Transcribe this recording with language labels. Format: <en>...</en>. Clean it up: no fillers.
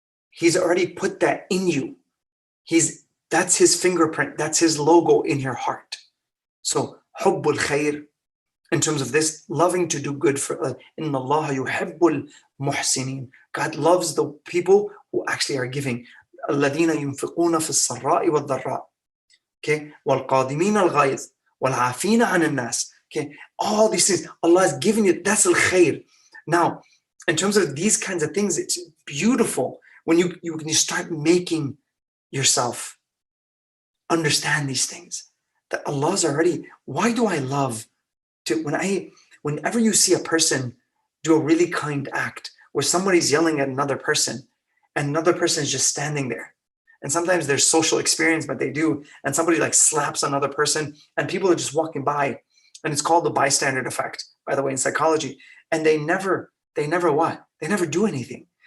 <en>He's already put that in you. That's his fingerprint, that's his logo in your heart. So hubbul khair, in terms of this, loving to do good for inna Allah yuhibbul muhsinin. God loves the people who actually are giving.</en> <ar>الذين ينفقون في السراء والضراء. Okay, والقادمين الغيظ والعافين عن الناس.</ar> <en>Okay, all these things Allah is giving you. That's al khair. Now, in terms of these kinds of things, it's beautiful when you start making yourself understand these things. That Allah's already. Why do I love to whenever you see a person do a really kind act where somebody's yelling at another person and another person is just standing there, and sometimes there's social experience, but they do, and somebody like slaps another person and people are just walking by, and it's called the bystander effect, by the way, in psychology, and they never do anything.</en>